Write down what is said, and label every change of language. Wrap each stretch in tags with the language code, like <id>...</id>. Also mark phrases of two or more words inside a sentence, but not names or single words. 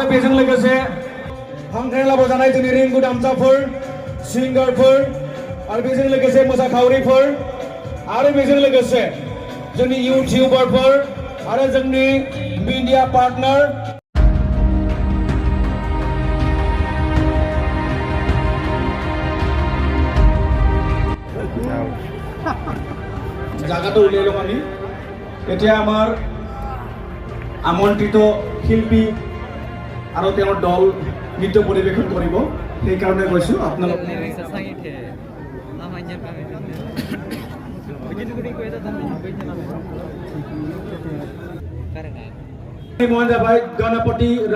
<brx>बेजों लोगोसे हांख्रायला बजानाय जोंनि रिंगु दामसाफोर सिंगारफोर आरो बेजों लोगोसे मोसाखावरिफोर आरो बेजों लोगोसे जोंनि इउटिउबारफोर आरो जोंनि</brx> <en>media partner</en> <as>জায়গাটা উলিয়াই লম আমি এতিয়া আমাৰ আমন্ত্ৰিত শিল্পী আৰু তেওঁৰ দল নৃত্য পৰিৱেশন কৰিব সেই কাৰণে কৈছো আপোনালোক</as> <brx>mohon jabai Ganapati</brx>